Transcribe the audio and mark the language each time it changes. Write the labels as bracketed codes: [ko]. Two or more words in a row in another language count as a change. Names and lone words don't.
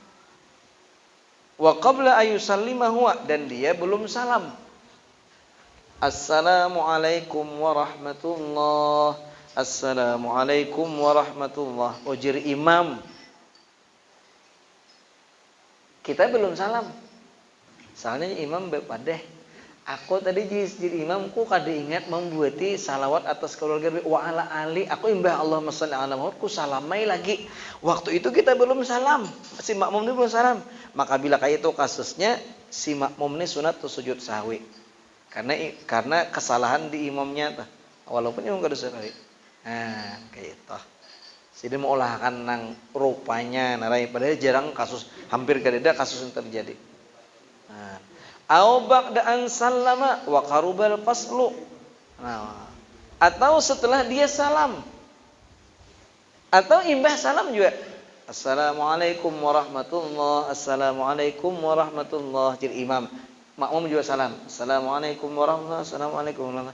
[ar] وقبل أن يسلم هو [bjn] dan dia belum salam. [ar] السلام عليكم ورحمة الله. السلام عليكم ورحمة الله. [bjn] Ujir imam. Kita belum salam. Soalnya imam bepadeh. Aku tadi jadi imamku kada ingat membuati salawat atas keluarga [ar] وعلى آل. [bjn] Aku imbah [ar] اللهم صل على محمد [bjn] ku salamai lagi. Waktu itu kita belum salam. Si makmum ini belum salam. Maka bila kayak itu kasusnya si makmum ini sunat sujud sahwi. Karena kesalahan di imamnya walaupun imam kada sahwi. Nah, kayak itu. Jadi mengolahkan nang rupanya narai padahal jarang kasus hampir kada ada kasus yang terjadi. Nah, [ar] أو بعد أن سلم وقرب الفصل. [bjn] Nah, atau setelah dia salam. Atau imbah salam juga. [ar] السلام عليكم ورحمة الله. السلام عليكم ورحمة الله. [bjn] Jadi imam, makmum juga salam. [ar] السلام عليكم ورحمة الله. السلام عليكم ورحمة الله.